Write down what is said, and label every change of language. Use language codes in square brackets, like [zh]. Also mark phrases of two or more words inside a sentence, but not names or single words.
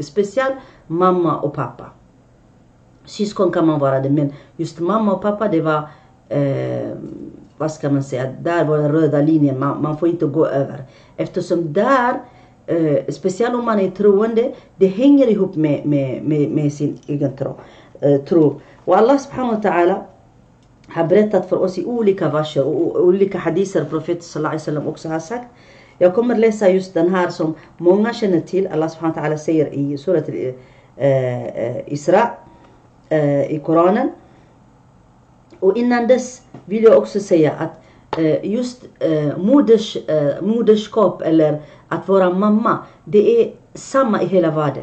[sv] Speciellt mamma och pappa. Syskon kan man vara det, men just mamma och pappa, det var, vad ska man säga, där var den röda linjen. Man får inte gå över. Eftersom där, speciellt om man är troende, det hänger ihop med sin egen tro. Och [ar] الله سبحانه وتعالى [sv] har berättat för oss i olika verser och olika hadiser profeten [ar] صلى الله عليه وسلم [sv] också har sagt. Jag kommer läsa just den här som många känner till. [ar] الله سبحانه وتعالى [sv] säger i surat Isra i Koranen. Och innan dess vill jag också säga att just moderskap eller att vara mamma, det är samma i hela världen.